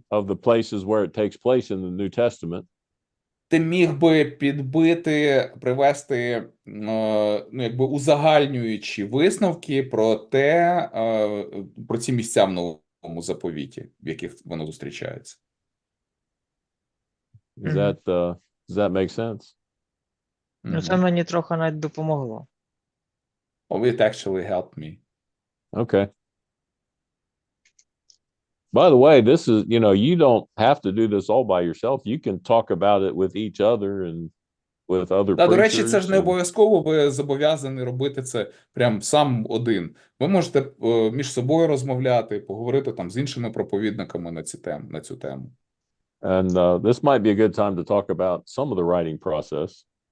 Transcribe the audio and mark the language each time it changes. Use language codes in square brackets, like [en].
[en] the places where it takes place in the New Testament. [uk] ти міг би підбити, привести узагальнюючі висновки про те, про ці місця в Новому заповіті, в яких воно зустрічається. [en] Does that make sense? [uk] Ну, це мені трохи навіть допомогло. [en] Oh, it actually helped me. Okay. By the way, this is, you don't have to do this all by yourself. You can talk about it with each other and with other [uk] До речі, це [en] preachers. [uk] ж не обов'язково, ви зобов'язані робити це прям сам один. Ви можете між собою розмовляти, поговорити там з іншими проповідниками на цю тему. [en] And this might be a good time to talk about some of the writing process.